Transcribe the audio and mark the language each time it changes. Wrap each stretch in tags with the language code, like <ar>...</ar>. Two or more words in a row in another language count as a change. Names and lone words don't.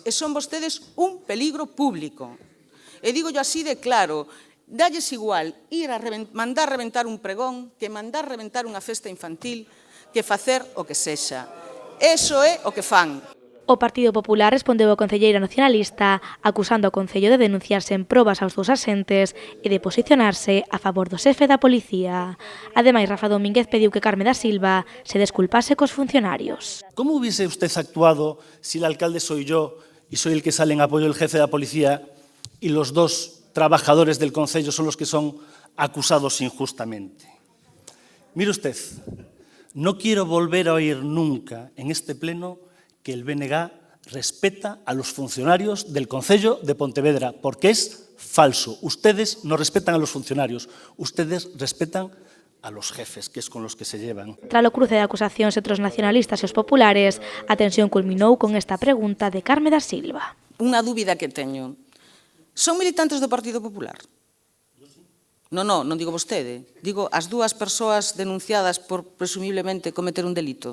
<gl>E son vostedes un peligro público. E dígollo así de claro, dalles igual ir a mandar reventar un pregón que mandar reventar unha festa infantil que facer o que sexa. Iso é o que fan. O Partido Popular respondeu ao concelleiro nacionalista acusando ao Concello de denunciarse en probas aos dous axentes e de posicionarse a favor do xefe da policía. Ademais, Rafa Domínguez pediu que Carme da Silva se desculpase cos funcionarios.</gl> <es>¿Cómo hubiese usted actuado si el alcalde soy yo y soy el que sale en apoyo del jefe de la policía y los dos trabajadores del concello son los que son acusados injustamente? Mire usted, no quiero volver a oír nunca en este pleno que el BNG respeta a los funcionarios del Concello de Pontevedra, porque es falso. Ustedes no respetan a los funcionarios, ustedes respetan a los jefes, que es con los que se llevan.</es> <gl>Tras o cruce de acusacións entre os nacionalistas e os populares, a tensión culminou con esta pregunta de Carme da Silva. Unha dúbida que teño. Son militantes do Partido Popular? Non digo vostede, digo as dúas persoas denunciadas por presumiblemente cometer un delito.</gl>